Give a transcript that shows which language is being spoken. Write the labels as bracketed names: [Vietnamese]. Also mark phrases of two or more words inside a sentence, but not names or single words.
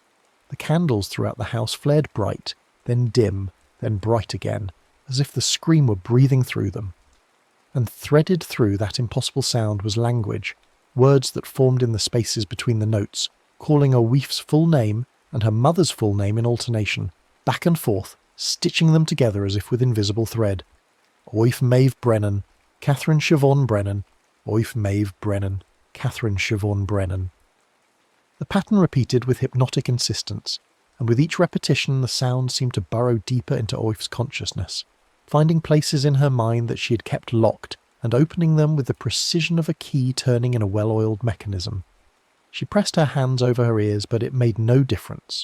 [English] The candles throughout the house flared bright, then dim, then bright again, as if the scream were breathing through them. And threaded through that impossible sound was language, words that formed in the spaces between the notes, calling a Weef's full name and her mother's full name in alternation, back and forth, stitching them together as if with invisible thread. Oif Maeve Brennan, Catherine Siobhan Brennan, Oif Maeve Brennan, Catherine Siobhan Brennan. The pattern repeated with hypnotic insistence, and with each repetition the sound seemed to burrow deeper into Oif's consciousness, finding places in her mind that she had kept locked and opening them with the precision of a key turning in a well-oiled mechanism. She pressed her hands over her ears, but it made no difference.